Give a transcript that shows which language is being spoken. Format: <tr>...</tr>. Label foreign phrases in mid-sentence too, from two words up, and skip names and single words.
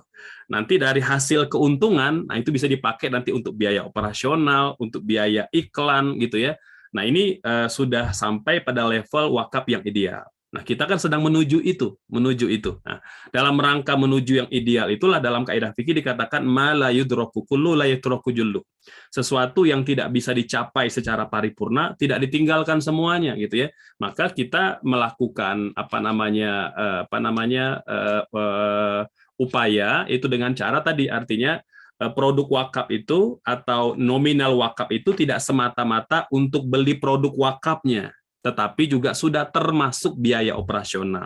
<id>Nanti dari hasil keuntungan, nah itu bisa dipakai nanti untuk biaya operasional, untuk biaya iklan gitu ya. Nah ini sudah sampai pada level wakaf yang ideal. Nah kita kan sedang menuju itu. Nah, dalam rangka menuju yang ideal itulah dalam kaidah fikih dikatakan</id> <ar>ما لا يدرك كله لا يترك جله.</ar> <id>Sesuatu yang tidak bisa dicapai secara paripurna tidak ditinggalkan semuanya gitu ya. Maka kita melakukan upaya itu dengan cara tadi, artinya produk wakaf itu atau nominal wakaf itu tidak semata-mata untuk beli produk wakafnya, tetapi juga sudah termasuk biaya operasional.</id>